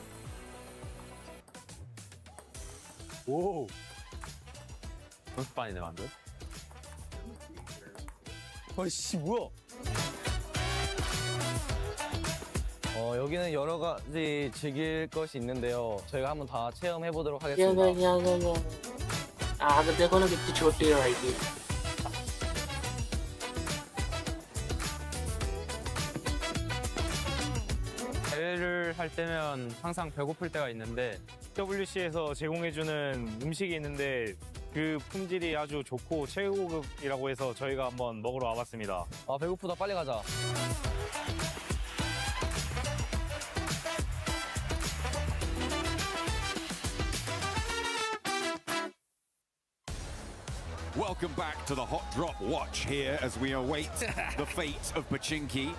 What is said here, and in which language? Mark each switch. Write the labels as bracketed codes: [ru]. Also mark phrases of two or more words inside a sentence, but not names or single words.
[ko] 오! 연습반이네 완전. 어이씨 뭐야? 여기는 여러 가지 즐길 것이 있는데요. 저희가 한번 다 체험해 보도록 하겠습니다. [hi] आगे देखो ना कितनी छोटी है भाई की. [ko] 대회를 할 때면 항상 배고플 때가 있는데 PWC에서 제공해주는 음식이 있는데 그 품질이 아주 좋고 최고급이라고 해서 저희가 한번 먹으러 와봤습니다. 아 배고프다 빨리 가자. [en] Welcome back to the Hot Drop Watch here as we await the fate of Pachinki.